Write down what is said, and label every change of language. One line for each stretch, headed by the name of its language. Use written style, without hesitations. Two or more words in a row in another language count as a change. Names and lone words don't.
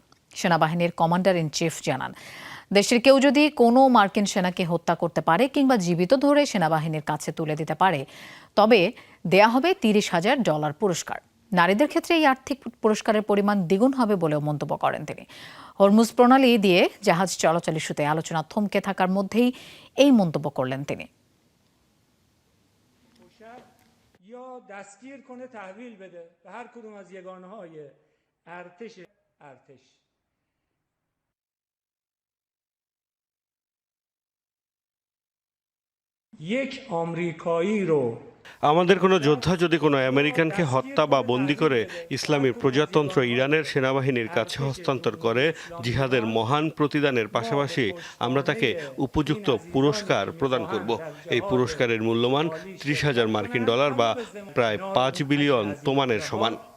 Bangla: সেনাবাহিনীর
English: commander in chief
Bangla: জানান, দেশের কেউ যদি কোনো মার্কিন সেনাকে হত্যা করতে পারে কিংবা জীবিত ধরে সেনাবাহিনীর কাছে তুলে দিতে পারে, তবে দেয়া হবে $30,000 পুরস্কার। নারীদের ক্ষেত্রে এই আর্থিক পুরস্কারের পরিমাণ দ্বিগুণ হবে বলেও মন্তব্য করেন তিনি। হরমুজ প্রণালী দিয়ে জাহাজ চলাচল ইস্যুতে আলোচনা থমকে থাকার মধ্যেই এই মন্তব্য করলেন তিনি।
Persian: دستگیر کنه تحویل بده به هر کدوم از یگانه‌های ارتش یک آمریکایی رو
Bangla: আমাদের কোনো যোদ্ধা যদি কোনো আমেরিকানকে হত্যা বা বন্দী করে ইসলামী প্রজাতন্ত্র ইরানের সেনাবাহিনীর কাছে হস্তান্তর করে জিহাদের মহান প্রতিদানের পাশাপাশি আমরা তাকে উপযুক্ত পুরস্কার প্রদান করব। এই পুরস্কারের মূল্যমান $30,000 মার্কিন বা প্রায় 5 বিলিয়ন তোমানের সমান।